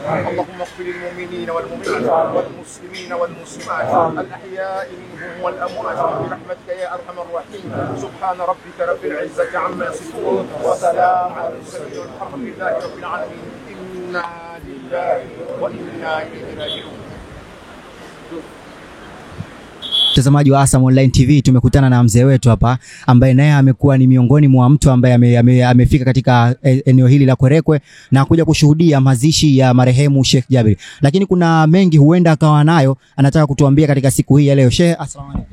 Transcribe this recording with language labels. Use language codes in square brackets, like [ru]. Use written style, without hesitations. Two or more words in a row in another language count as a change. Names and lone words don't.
[ar] اللهم اغفر للمؤمنين والمؤمنات والمسلمين والمسلمات الأحياء منهم والأموات برحمتك يا أرحم الراحمين. سبحان ربك رب العزة عما يصفون وسلام على المرسلين والحمد لله رب العالمين. إنا لله وإنا إليه راجعون. [sw] mtazamaji wa Asam Online TV, tumekutana na mzee wetu hapa ambaye naye amekuwa ni miongoni mwa mtu ambaye amefika katika eneo hili la Kwerekwe na kuja kushuhudia mazishi ya marehemu Sheikh Jabir. Lakini kuna mengi huenda akawa nayo anataka kutuambia katika siku hii ya leo. Sheikh, [ar] السلام عليكم.